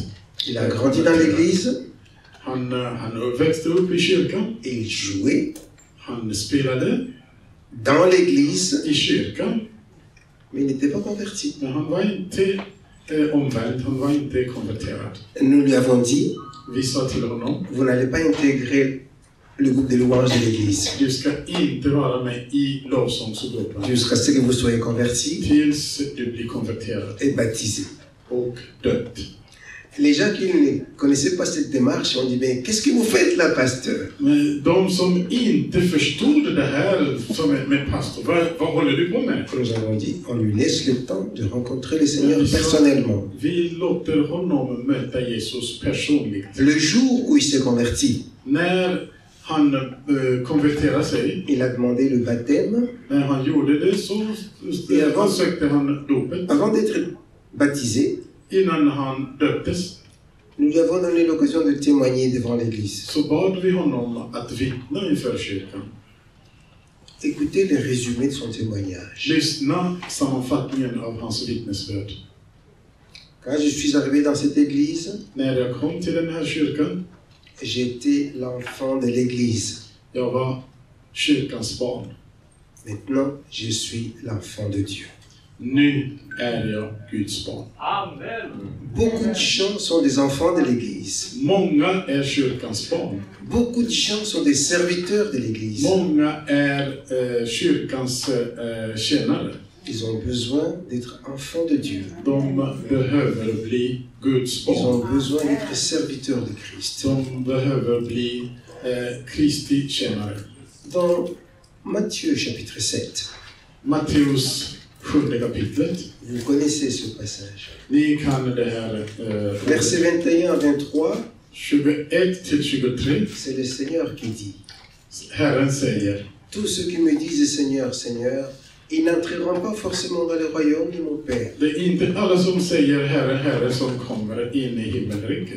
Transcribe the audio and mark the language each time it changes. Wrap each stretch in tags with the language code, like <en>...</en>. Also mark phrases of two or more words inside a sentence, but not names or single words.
<fr>Il a grandi dans l'église,</fr> <sv>Han växte upp i kyrkan.</sv> <fr>et il jouait</fr> <sv>Han spelade</sv> <fr>dans l'église,</fr> <sv>i kyrkan.</sv> <fr>mais il n'était pas converti.</fr> <sv>Men han var inte omvänd, han var inte konverterad.</sv> <fr>Nous lui avons dit,</fr> <sv>Vi sa till honom,</sv> <fr>vous n'allez pas intégrer le groupe de louanges de l'église</fr> <sv>du ska inte vara med i lovsångsgruppen</sv> <fr>jusqu'à ce que vous soyez convertis</fr> <sv>tills du blir konverterad</sv> <fr>et baptisés.</fr> <sv>och dött.</sv> <fr>Les gens qui ne connaissaient pas cette démarche ont dit, mais qu'est-ce que vous faites là, pasteur?</fr> <sv>Men de som inte förstod det här som med pastor, vad håller du på med?</sv> <fr>Nous avons dit, on lui laisse le temps de rencontrer le Seigneur personnellement.</fr> <sv>Vi låter honom möta Jesus personligt.</sv> <fr>Le jour où il s'est converti,</fr> <sv>När han konverterade sig,</sv> <fr>il a demandé le baptême.</fr> <sv>när han gjorde det så sökte han dopet.</sv> <fr>Avant d'être baptisé,</fr> <sv>Innan han döptes</sv> <fr>nous lui avons donné l'occasion de témoigner devant l'Église.</fr> <sv>så bad vi honom att vittna inför kyrkan.</sv> <fr>Écoutez le résumé de son témoignage.</fr> <sv>Lyssna sammanfattningen av hans vittnesbörd.</sv> <fr>Quand je suis arrivé dans cette église,</fr> <sv>När jag kom till den här kyrkan,</sv> <fr>j'étais l'enfant de l'église.</fr> <sv>jag var kyrkans barn.</sv> <fr>Maintenant, je suis l'enfant de Dieu.</fr> <sv>Nu är jag Guds barn. Amen.</sv> <fr>Beaucoup de gens sont des enfants de l'église.</fr> <sv>Många är kyrkans barn.</sv> <fr>Beaucoup de gens sont des serviteurs de l'église.</fr> <sv>Många är kyrkans tjänare.</sv> <fr>Ils ont besoin d'être enfants de Dieu.</fr> <sv>De behöver bli Guds</sv> <fr>Ils</fr> <sv>barn.</sv> <fr>ont besoin d'être serviteurs de Christ.</fr> <sv>De behöver bli Kristi tjänare.</sv> <fr>Dans Matthieu chapitre 7,</fr> <sv>Matteus 7 kapitlet.</sv> <fr>vous connaissez ce passage.</fr> <sv>Ni kan det här.</sv> <fr>Versets 21 à 23,</fr> <sv>21 till 23.</sv> <fr>c'est le Seigneur qui dit:</fr> <sv>Herren säger:</sv> <fr>tous ceux qui me disent Seigneur, Seigneur, ils n'entreront pas forcément dans le royaume de mon Père.</fr> <sv>det är inte alla som säger Herre, Herre som kommer in i himmelriket.</sv>